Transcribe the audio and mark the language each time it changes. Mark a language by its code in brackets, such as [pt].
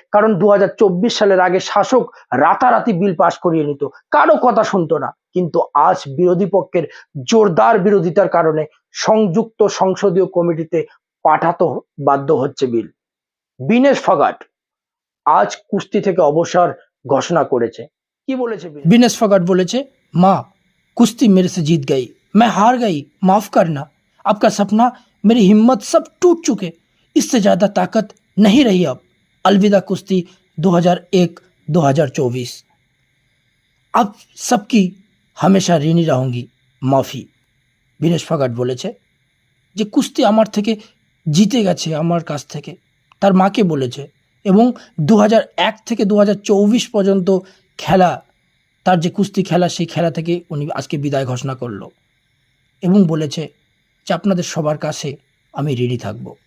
[bn] কারণ 2024 সালের আগে শাসক রাতারাতি বিল পাশ করিয়ে নিত, কারো কথা শুনতো না, কিন্তু আজ বিরোধী পক্ষের জোরদার বিরোধিতার কারণে সংযুক্ত সংসদীয় কমিটিতে পাঠাতে বাধ্য হচ্ছে বিল। বিনেশ ফোগাট আজ কুস্তি থেকে অবসর ঘোষণা করেছে। কি বলেছে বিনেশ ফোগাট? বলেছে, [hi] মা कुश्ती मेरे से जीत गई, मैं हार गई, माफ करना, आपका सपना, मेरी हिम्मत सब टूट चुके, इससे ज़्यादा ताकत नहीं रही अब, अलविदा कुश्ती 2001-2024, अब सबकी हमेशा ঋণী रहूंगी, মাফি। [bn] বিনেশ ফোগাট বলেছে যে কুস্তি আমার থেকে জিতে গেছে, আমার কাছ থেকে, তার মাকে বলেছে, এবং 2001 থেকে 2024 পর্যন্ত খেলা, তার যে কুস্তি খেলা, সেই খেলা থেকে উনি আজকে বিদায় ঘোষণা করলো এবং বলেছে যে আপনাদের সবার কাছে আমি ঋণী থাকব।